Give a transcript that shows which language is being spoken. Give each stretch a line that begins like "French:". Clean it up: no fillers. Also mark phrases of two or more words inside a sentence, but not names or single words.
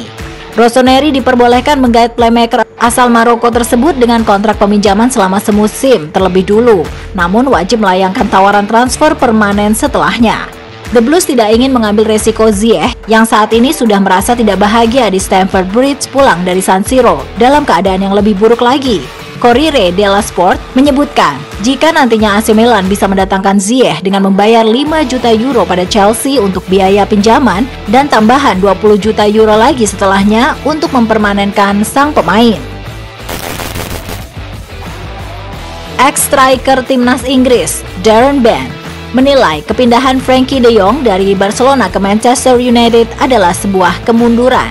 Indonesian: Rossoneri diperbolehkan menggait playmaker asal Maroko tersebut dengan kontrak peminjaman selama semusim terlebih dulu, namun wajib melayangkan tawaran transfer permanen setelahnya. The Blues tidak ingin mengambil resiko Ziyech yang saat ini sudah merasa tidak bahagia di Stamford Bridge pulang dari San Siro dalam keadaan yang lebih buruk lagi. Corriere dello Sport menyebutkan, jika nantinya AC Milan bisa mendatangkan Ziyech dengan membayar 5 juta euro pada Chelsea untuk biaya pinjaman dan tambahan 20 juta euro lagi setelahnya untuk mempermanenkan sang pemain. Ex-striker timnas Inggris, Darren Bent, menilai kepindahan Frenkie de Jong dari Barcelona ke Manchester United adalah sebuah kemunduran.